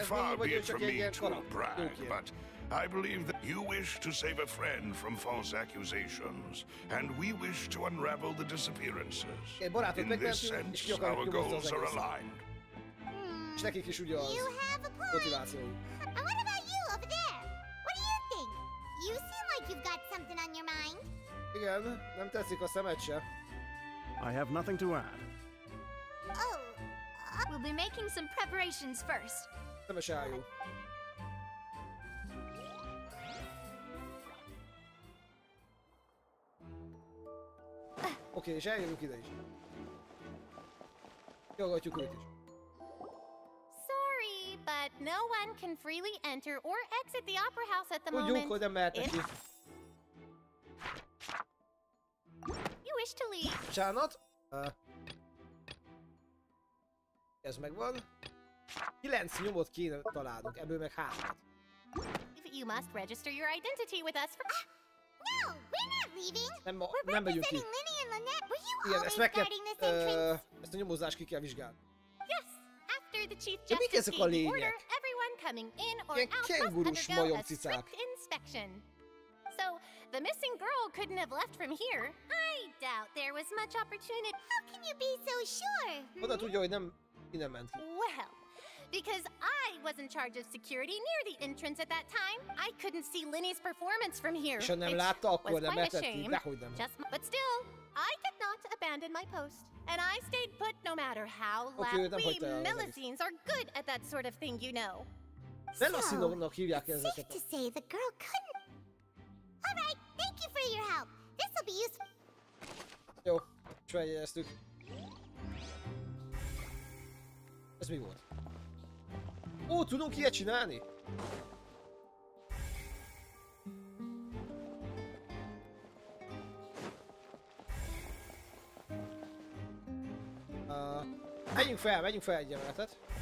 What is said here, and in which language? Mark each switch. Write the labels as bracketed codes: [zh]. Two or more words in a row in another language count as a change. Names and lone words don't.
[en] far be it from me to brag, but I believe that you wish to save a friend from false accusations, and we wish to unravel the disappearances. In this sense, our goals are aligned. You have a point. And what about you over there? What do you think? You seem like you've got something on your mind. [hu] Igen, nem tetszik a szemed se. [en] I have nothing to add. Oh. We'll be making some preparations first. [hu] Szemes álljú. Oké, és eljövünk ide is. Kihallgatjuk őt is. [en] Sorry, but no one can freely enter or exit the opera house at the moment. [hu] Tudjuk, hogy nem mehetnek ki. [en] You wish to leave. [hu] Bocsánat. Ez megvan. 9 nyomot kéne találnunk, ebből meg 3-at. [en] You must register your identity with us for... No, we're not leaving. [hu] Nem megyünk ki. Igen, ezt meg kell... ezt a nyomozást ki kell vizsgálni. [en] Yes, after the chief justice gave the order, everyone coming in or out must undergo a strict inspection. So, the missing girl couldn't have left from here. I doubt there was much opportunity. How can you be so sure? [hu] Oda tudja, hogy nem innen ment ki. [en] Well, because I was in charge of security near the entrance at that time, I couldn't see Linny's performance from here. [hu] És ha nem látta, akkor nem mehetett ki, dehogy nem. [en] But still, I did not abandon my post, and I stayed put no matter how loud. We Melusines are good at that sort of thing, you know. [hu] Melusinoknak hívják ezeket. [en] Safe to say the girl couldn't. All right, thank you for your help. This will be useful. [hu] Jó, és feljegyeztük. Ez mi volt? Ó, tudunk ilyet csinálni? Menjünk fel egy emeletet.